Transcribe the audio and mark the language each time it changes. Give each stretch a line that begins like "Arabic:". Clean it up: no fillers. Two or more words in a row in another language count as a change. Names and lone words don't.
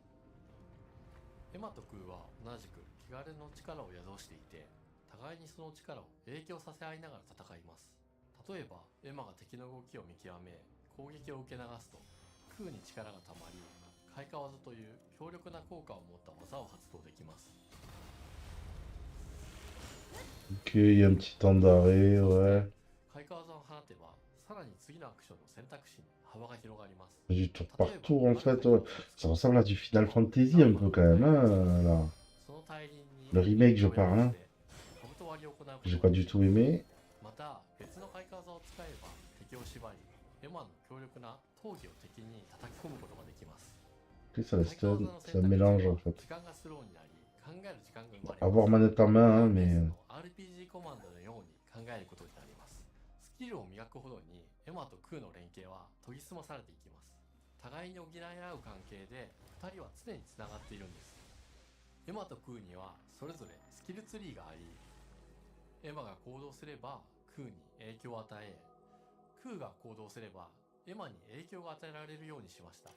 Japanese: エマとクーは同じく汚れの力を宿していて、互いにその力を影響させ合いながら戦います。例えばエマが敵の動きを見極め攻撃を受け流すと、クーに力がたまり開花技という強力な効果を持った技を発動できます。
French: Ok, il y a un petit temps d'arrêt, ouais.
Japanese: 開花技を放てばさらに次のアクションの選択肢に幅が広がります。
French: Du tour par tour en fait, ouais. Ça ressemble à du Final Fantasy un peu quand même, hein, là. Le remake, je parle, hein. J'ai pas du tout aimé.
Japanese: また別の開花技を使えば敵を縛り、エマの強力な闘技を敵に叩き込むことができます。
French: Puis ça reste un mélange en fait.
Japanese: 時間がスローになり考える時間が生まれます。
French: Avoir manette en main, hein, mais.
Japanese: RPG コマンドのように考えることになります。スキルを磨くほどにエマとクーの連携は研ぎ澄まされていきます。互いに補い合う関係で2人は常につながっているんです。エマとクーにはそれぞれスキルツリーがあり、エマが行動すればクーに影響を与え、クーが行動すればエマに影響が与えられるようにしました。